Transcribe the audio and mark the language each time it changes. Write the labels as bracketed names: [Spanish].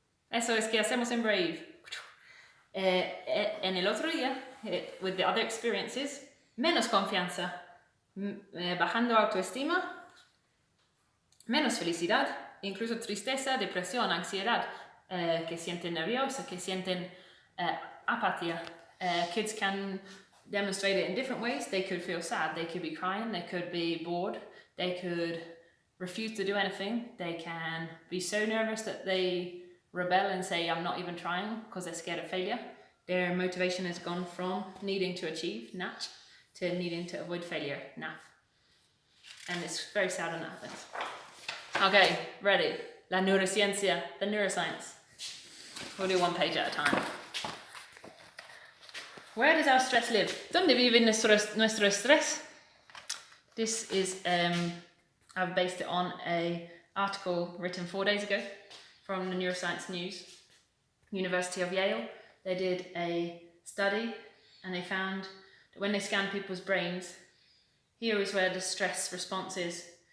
[Spanish] Eso es que hacemos en Brave. En el otro día, [English] with the other experiences, [Spanish] menos confianza, bajando autoestima, menos felicidad, incluso tristeza, depresión, ansiedad, que sienten nerviosa, que sienten apatía. [English] Kids can demonstrate it in different ways. They could feel sad, they could be crying, they could be bored, they could refuse to do anything, they can be so nervous that they rebel and say, I'm not even trying, because they're scared of failure. Their motivation has gone from needing to achieve, nach, to needing to avoid failure, naf. And it's very sad when that happens. Okay, ready. [Spanish] La neurociencia, [English] the neuroscience. We'll do one page at a time. Where does our stress live? [Spanish] ¿Dónde vive nuestro estrés? [English] This is, I've based it on an article written 4 days ago from the Neuroscience News, University of Yale. They did a study and they found that when they scanned people's brains, here is where the stress response is.